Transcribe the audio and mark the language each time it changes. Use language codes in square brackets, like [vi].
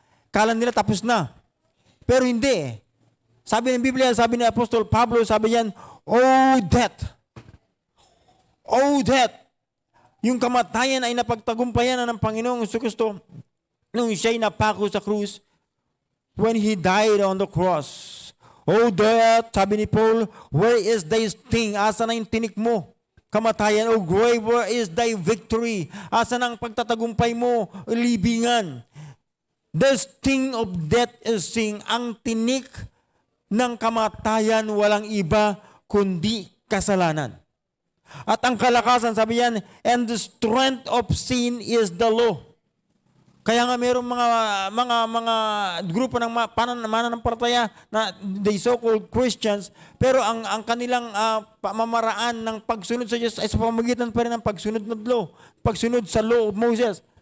[tl] Kala nila tapos na. Pero hindi. Sabi ng Biblia, sabi ni Apostol Pablo, sabi niyan, [en] oh death! Oh death! [tl] Yung kamatayan ay napagtagumpayan na ng Panginoong Hesukristo nung siya'y napako sa krus [en] when He died on the cross. Oh death, [tl] sabi ni Paul, [en] where is thy sting? [tl] Asa na yung tinik mo? Kamatayan, [en] oh grave, where is thy victory? [tl] Asa na ang pagtatagumpay mo? Libingan. [en] The sting of death is sin. [tl] Ang tinik ng kamatayan walang iba kundi kasalanan. At ang kalakasan, sabi yan, [en] and the strength of sin is the law. [tl] Kaya nga mayroong mga grupo ng mananampalataya na [en] they so-called Christians, [tl] pero ang kanilang pamamaraan ng pagsunod sa Diyos ay sa pamamagitan pa rin ng pagsunod ng law, pagsunod sa [en] law of Moses.